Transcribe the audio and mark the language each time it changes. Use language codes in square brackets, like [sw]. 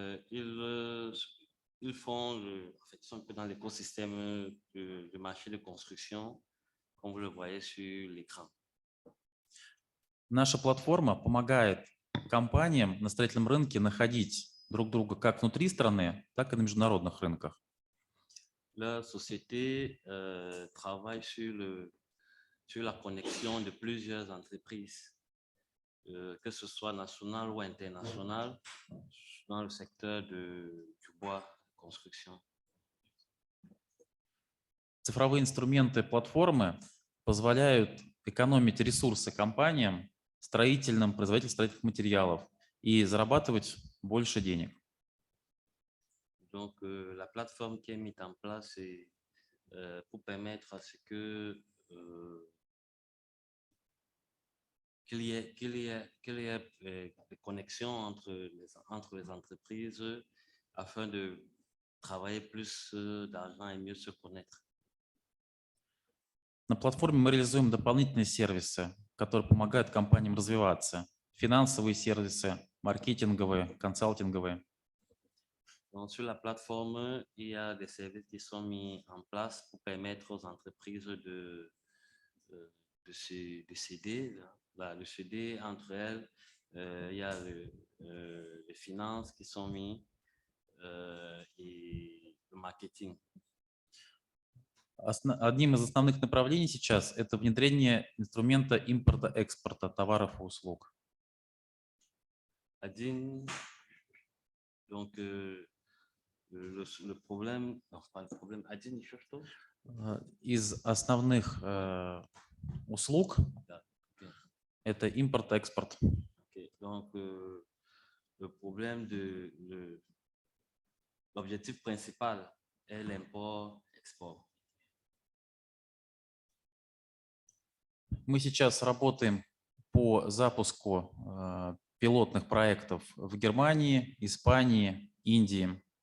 [fr] Ils font, en fait, ils sont un peu dans l'écosystème du marché de construction, comme vous le voyez sur l'écran. [ru] Наша платформа помогает компаниям на строительном рынке находить друг друга как внутри страны, так и на международных рынках. [fr] La société travaille sur la connexion de plusieurs entreprises, que ce soit nationales ou internationales, dans le secteur du bois, construction. [ru] Цифровые инструменты платформы позволяют экономить ресурсы компаниям, производителям строительных материалов и зарабатывать больше денег. [fr] Donc, la plateforme qui est mise en place est pour permettre à ce que qu'il y ait des connexions entre les entreprises afin de travailler plus d'argent et mieux se connaître. [ru] На платформе мы реализуем дополнительные сервисы, которые помогают компаниям развиваться. Финансовые сервисы, маркетинговые, консалтинговые. [fr] Donc, sur la plateforme, il y a des services qui sont mis en place pour permettre aux entreprises de s'aider. De s'aider entre elles. Il y a les finances qui sont mis et le marketing. [ru] Одним из основных направлений сейчас это внедрение инструмента импорта-экспорта товаров и услуг. [fr] Donc, le problème, [ru] один еще что? Из основных услуг это импорт-экспорт. [fr] Donc, le problème l'objectif principal est l'import-export. [ru] Мы сейчас работаем по запуску пилотных проектов в Германии, Испании, Индии.